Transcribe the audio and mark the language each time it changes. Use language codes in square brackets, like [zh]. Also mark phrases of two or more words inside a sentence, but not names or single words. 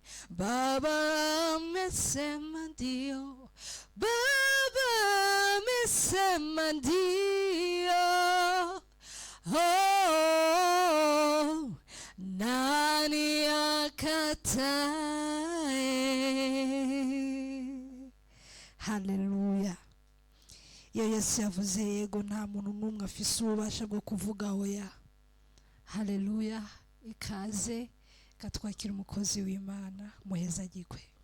[sw] Baba amesema ndio, Baba amesema ndio. Oh, nani akatae? Haleluya. [rw] Iyo Yesu yavuze yego, nta muntu n'umwe afise ububasha bwo kuvuga oya. Haleluya. Ikaze, katwakira umukozi w'Imana, muhezagirwe.